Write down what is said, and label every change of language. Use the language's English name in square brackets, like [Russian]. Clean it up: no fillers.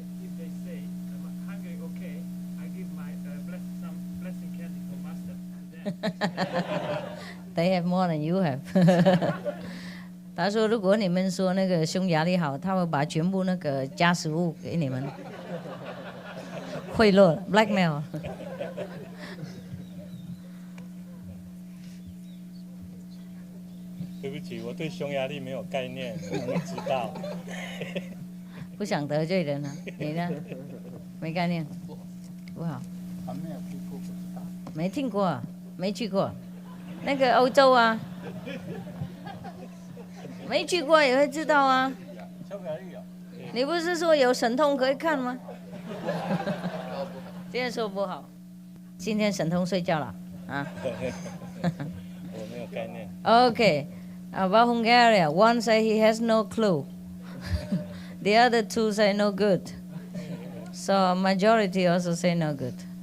[English] If they say Hungary okay, I give my some blessing candy for master. They have more than you have. [Chinese] 他说，如果你们说那个匈牙利好，他会把全部那个加食物给你们，贿赂 blackmail。对不起，我对匈牙利没有概念，我不知道。不想得罪人啊，你呢？没概念，不好。没听过，没去过，那个欧洲啊，没去过也会知道啊。你不是说有神通可以看吗？今天说不好，今天神通睡觉了啊。我没有概念。 [English] Okay, about Hungary, one say he has no clue. The other two say no good. So majority also say no good.